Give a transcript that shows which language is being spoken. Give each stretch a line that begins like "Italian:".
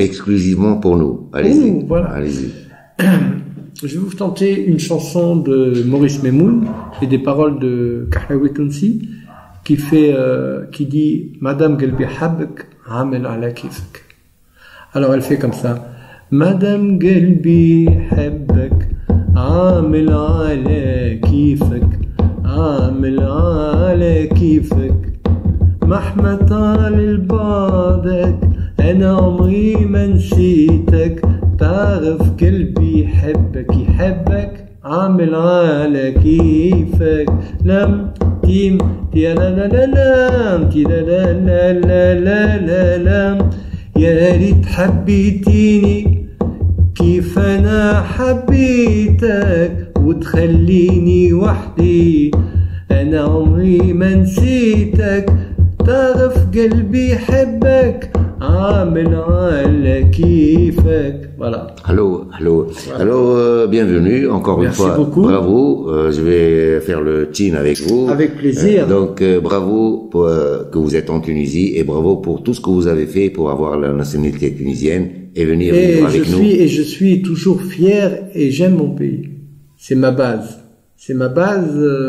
French: Exclusivement pour nous. Allez-y. Voilà. Allez-y. Je vais vous tenter une chanson de Maurice Memoun et des paroles de Kahlaoui Tounsi qui dit Madame Galbi Habak Amel ala kifak. Alors elle fait comme ça.
Arabic: Madame Galbi Habak Amel ala kifak Amel ala kifak مهما طال البعدك أنا عمري ما نسيتك تعرف قلبي يحبك عامل على كيفك لم تيم تي لا لا لا لا تي لا لا لا لا لا لا لا يا ريت حبيتيني كيف أنا حبيتك وتخليني وحدي أنا عمري ما نسيتك تعرف قلبي يحبك عامل على كيفك.
French: Voilà. Allô. Voilà. Alors, bienvenue encore Merci une fois. Beaucoup. Bravo. Je vais faire le tune avec vous. Avec plaisir. Donc, bravo pour, que vous êtes en Tunisie et bravo pour tout ce que vous avez fait pour avoir la nationalité tunisienne et venir vivre avec nous. Et je suis toujours fier et j'aime mon pays. C'est ma base. C'est ma base.